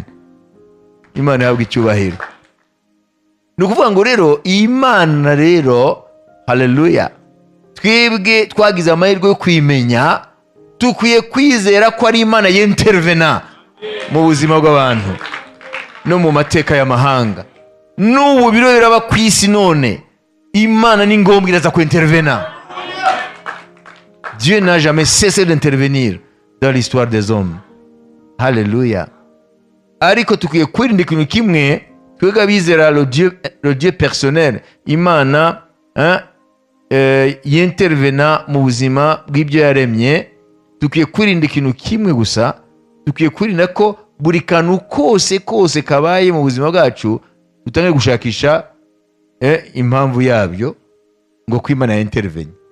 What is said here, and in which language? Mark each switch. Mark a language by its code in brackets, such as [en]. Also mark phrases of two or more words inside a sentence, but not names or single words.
[rw] Imana yahabwa icyubahiro. Ni ukuvuga ngo rero Imana rero, haleluya, twebwe twagize amahirwe yo kwimenya, tukwiye kwizera ko ari Imana y'intervena mu buzima bw'abantu no mu mateka y'amahanga. N'ubu biro biraba ku isi none, Imana ni ngombwa iraza kwintervena. [fr] Dieu n'a jamais cessé d'intervenir dans l'histoire des hommes. [rw] Haleluya. Ariko tukwiye kwirinda ikintu kimwe, twebwe bizera [fr] le Dieu personnel, [rw] Imana y'intervena mu buzima bw'ibyo yaremye. Tukwiye kwirinda ikintu kimwe gusa, tukwiye kwirinda ko buri kantu kose kabaye mu buzima bwacu dutangiye gushakisha impamvu yabyo, ngo ko Imana y'intervenye.